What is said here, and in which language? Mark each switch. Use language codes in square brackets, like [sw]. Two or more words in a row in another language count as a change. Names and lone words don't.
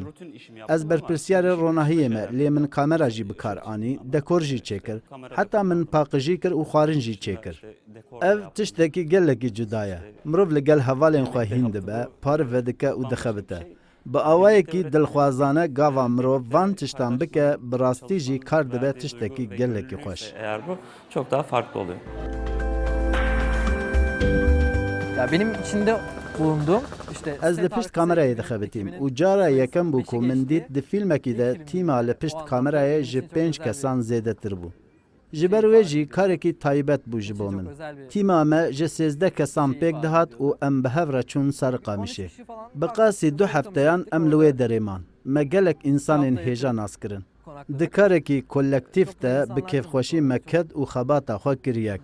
[ku] Ez berpirsiyarê ronahiyê me lê min kamera jî bi kar anî, dekor jî çêkir, heta min paqijî kir û xwarin jî çêkir. Ev tiştekî gelekî cuda ye. Mirov li gel hevalên xwe hîn dibe, parv vedike û dixebite. Bi awayekî dilxwazane gava mirov van tiştan bike, bi rastî jî kar dibe tiştekî gelekî xweş. [tr] Eğer bu çok daha farklı oluyor. Ya benim içinde bulunduğum işte [ku] Ez li pişt kamerayê dixebitîm û cara yekem bû ku min dît di fîlmekî de tîma li pişt kamerayê ji 5 kesan zêdetir bû. Ji ber wê jî karekî taybet bû ji bo min. Tîma me ji 13 kesan pêk dihat û em bi hev re çûn ser qamişê. Bi qasî 2 hefteyan em li wê derê man. Me gelek însanên hêja nas kirin. Di karekî kolektif de bi kêfxweşî me ket û xebata xwe kiriye.